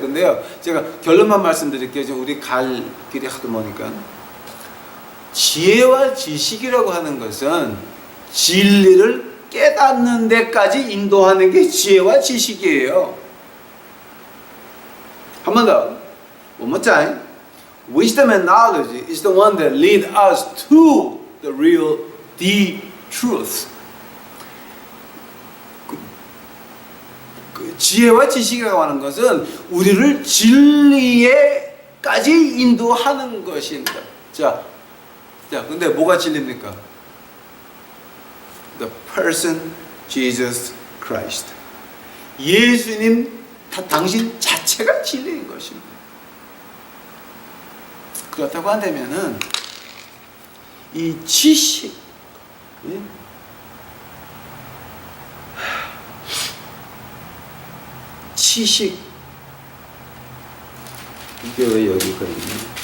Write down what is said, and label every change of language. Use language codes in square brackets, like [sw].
[ko] 근데요, 제가 결론만 말씀드릴게요. 지금 우리 갈 길이 하도 머니까. 지혜와 지식이라고 하는 것은 진리를 깨닫는 데까지 인도하는 게 지혜와 지식이에요. 한 번 더. [en] One more time. Wisdom and knowledge is the one that lead us to the real, the truth. [ko] 그 지혜와 지식이라고 하는 것은 우리를 진리에까지 인도하는 것입니다. 자, 근데 뭐가 진리입니까? [en] The person Jesus Christ. [ko] 예수님, 당신 자체가 진리인 것입니다. 그렇다고 한다면은 이 지식, 지식, 이게 왜 여기가 있냐?